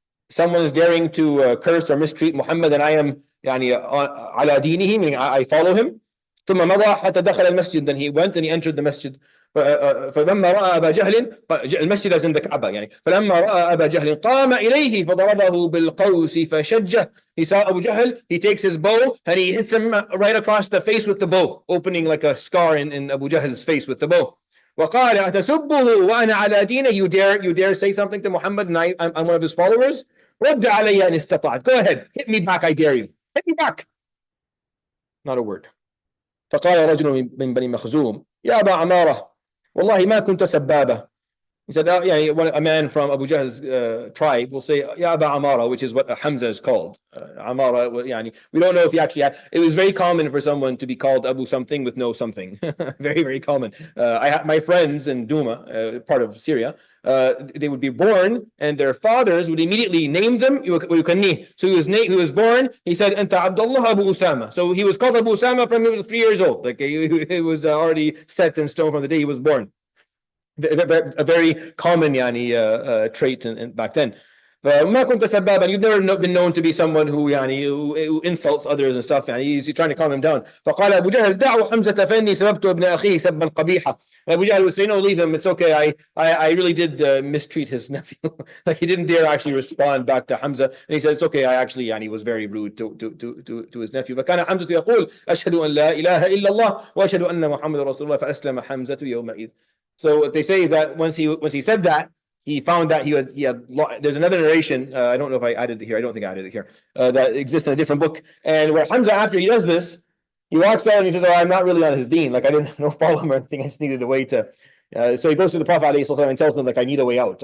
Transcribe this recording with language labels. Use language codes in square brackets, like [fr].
[en] Someone is daring to curse or mistreat Muhammad, and I am [ar] على دينه, [en] meaning I follow him. [ar] ثم مضى حتى دخل المسجد. [en] Then he went and he entered the masjid. [ar] فلما رأى أبا جهل المسجد [en] is in the Kaaba [ar] يعني فلما رأى أبا جهل قام إليه فضربه بالقوس فشجه. [en] He saw Abu Jahl, he takes his bow and he hits him right across the face with the bow, opening like a scar in Abu Jahl's face with the bow. [ar] وقال أتسبه وأنا على دينه. [en] You dare say something to Muhammad and I'm one of his followers. [ar] رد علي إن استطعت. [en] Go ahead, hit me back, I dare you. Hit me back. Not a word. [ar] فقال رجل من بني مخزوم يا أبا عمارة والله ما كنت سبابة. [en] He said, a man from Abu Jahl's tribe will say, Ya Aba Amara, which is what Hamza is called. Amara, we don't know if he actually had. It was very common for someone to be called Abu something with no something. Very, very common. My friends in Duma, part of Syria, they would be born and their fathers would immediately name them. So he was born, he said, Anta Abdullah Abu Usama. So he was called Abu Usama from he was 3 years old. Like it was already set in stone from the day he was born. A very common trait back then. [ar] فما كنت سبابا. [en] You've never been known to be someone who insults others and stuff. He's trying to calm him down. [ar] فقال أبو جهل دعوا حمزة فإني سببت ابن أخيه سبا قبيحا. [en] Abu Jahl would say, no, leave him. It's okay. I really did mistreat his nephew. Like he didn't dare actually respond back to Hamza. And he said, it's okay. I actually he was very rude to his nephew. [ar] فكان حمزة يقول أشهد أن لا إله إلا الله وأشهد أن محمد رسول الله فأسلم حمزة يومئذ. [en] So what they say is that once he said that, he found that he had there's another narration, I don't know if I added it here, I don't think I added it here, that exists in a different book. And where Hamza, after he does this, he walks out and he says, oh, I'm not really on his deen. Like I didn't follow him or anything. I just needed a way to. So he goes to the Prophet ﷺ and tells him, like, I need a way out.